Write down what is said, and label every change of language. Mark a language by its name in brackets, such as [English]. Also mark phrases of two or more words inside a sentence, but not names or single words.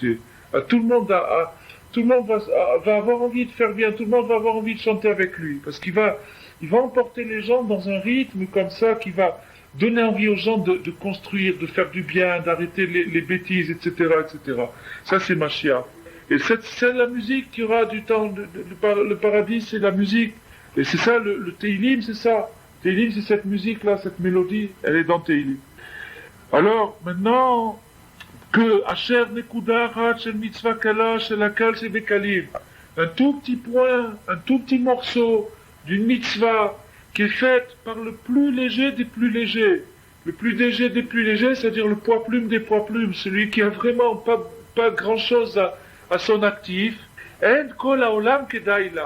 [French] À tout le monde, tout le monde va avoir envie de faire bien, tout le monde va avoir envie de chanter avec lui, parce il va emporter les gens dans un rythme comme ça qui va donner envie aux gens de construire, de faire du bien, d'arrêter les bêtises, etc., etc. Ça, c'est Mashiach. Et c'est la musique qui aura du temps, le paradis, c'est la musique. Et c'est ça, le Teilim, c'est ça. Teilim, c'est cette musique-là, cette mélodie, elle est dans Teilim. Alors, maintenant, que [Hebrew] אשר נקודה רק אל מצוה קלה של הקל שבקלים, [French] un tout petit point, un tout petit morceau d'une mitzvah qui est faite par le plus léger des plus légers. Le plus léger des plus légers, c'est-à-dire le poids plume des poids plumes, celui qui a vraiment pas grand-chose à son actif. [Hebrew] אין כל העולם כדאי לה.